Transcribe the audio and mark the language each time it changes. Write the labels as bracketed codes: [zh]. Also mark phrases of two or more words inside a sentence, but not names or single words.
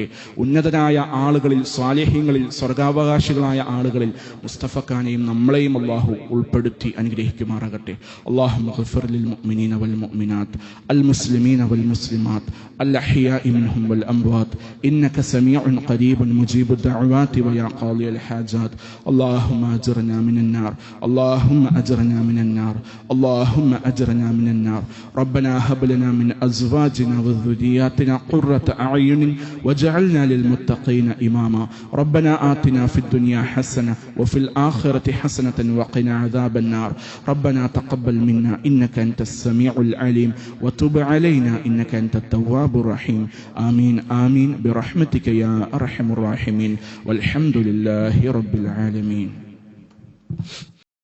[ml] ഉന്നതരായ ആളുകളിൽ, സ്വാലിഹീങ്ങളിൽ, സ്വർഗാവകാശികളായ ആളുകളിൽ മുസ്തഫഖാനെയും നമ്മളെയും അല്ലാഹു ഉൾപ്പെടുത്തി അനുഗ്രഹിക്കുമാറാകട്ടെ. [ar] اللهم اغفر للمؤمنين والمؤمنات والمسلمين والمسلمات الأحياء منهم والأموات إنك سميع قريب مجيب الدعوات ويا قاضي الحاجات. اللهم أجرنا من النار اللهم أجرنا من النار اللهم أجرنا من النار ربنا هب لنا من أزواجنا وذرياتنا قرة أعين واجعلنا للمتقين إماما ربنا آتنا في الدنيا حسنة وفي الآخرة حسنة وقنا عذاب النار ربنا تقبل منا إنك أنت السميع العليم وتب علينا إنك أنت التواب الرحيم آمين آمين برحمتك يا أرحم الراحمين والحمد لله رب العالمين.